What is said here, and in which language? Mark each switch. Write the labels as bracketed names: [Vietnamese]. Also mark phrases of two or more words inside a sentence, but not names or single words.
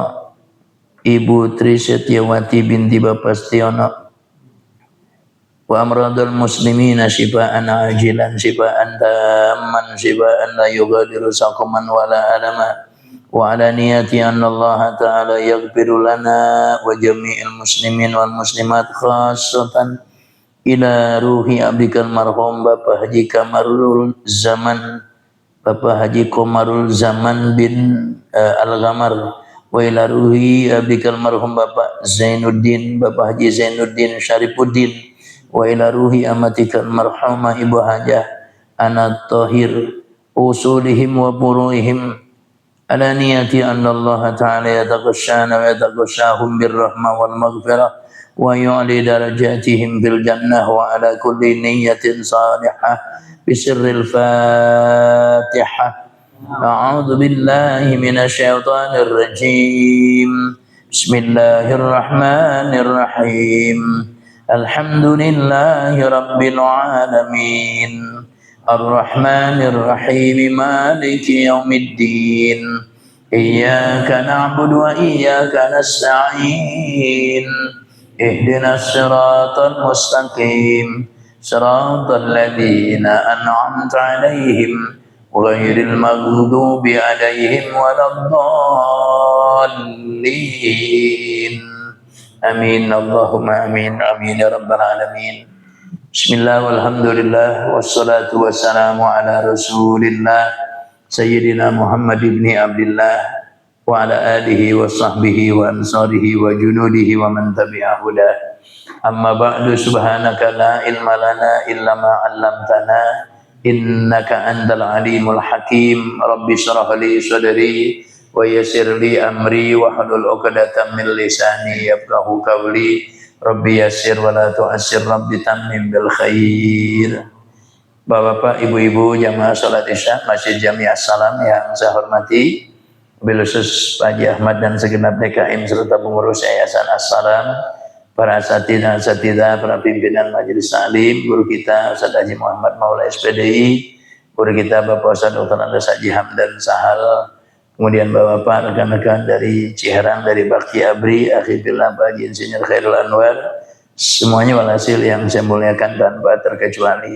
[Arabic] ibu Trisetyawati binti Bapak Stiono وأمراض المسلمين شفاءً عاجلاً شفاءً تامًّا شفاءً لا يغادر سقمًا ولا ألمًا وعلى نية أن الله تعالى يغفر لنا ولجميع المسلمين والمسلمات خاصة إلى روح عبدك المرحوم Bapak Haji Kamarul Zaman Bapak Haji Komarul Zaman bin Al-Ghamar وإلى روح عبدك المرحوم Bapak Zainuddin Bapak Haji Zainuddin Syarifuddin وإلى روح أمتك المرحومة Ibu Hajah Anat Tahir أصولهم وفروعهم على نية أن الله تعالى يتغشانا ويتغشاهم بالرحمة والمغفرة ويعلي درجاتهم بالجنة وعلى كل نية صالحة بسر الفاتحة. أعوذ بالله من الشيطان الرجيم. بسم الله الرحمن الرحيم. الحمد لله رب العالمين. الرحمن الرحيم مالك يوم الدين. إياك نعبد وإياك نستعين. اهدنا الصراط المستقيم. صراط الذين أنعمت عليهم غير المغضوب عليهم ولا الضالين. آمين اللهم آمين آمين يا رب العالمين. بسم الله والحمد لله والصلاة والسلام على رسول الله سيدنا محمد بن عبد الله وعلى آله وصحبه وأنصاره وجنوده ومن تبعه dah. أما بعد، سبحانك لا علم لنا إلا ما علمتنا إنك أنت العليم الحكيم. رب اشرح لي صدري ويسر لي أمري واحلل عقدة من لساني يفقهوا قولي. رب يسر ولا تعسر، رب تمم بالخير. [Indonesian] Bapak-bapak, ibu-ibu jamaah salat Isya Masjid Jami' As-Salam yang saya hormati, [Arabic] وبالخصوص [Indonesian] Pak Haji Ahmad dan segenap DKM serta pengurus Yayasan As-Salam, para asatidzah, para pimpinan majelis taklim, guru kita Ustaz Haji Muhammad Maula SPDI, guru kita Bapak Ustaz Dr. Andes Haji Hamdan Sahal, kemudian bapak-bapak, rekan-rekan dari Ciherang, dari Bakti Abri, akhirnya Pak Haji Insinyur Khairul Anwar, semuanya walhasil yang saya muliakan tanpa terkecuali.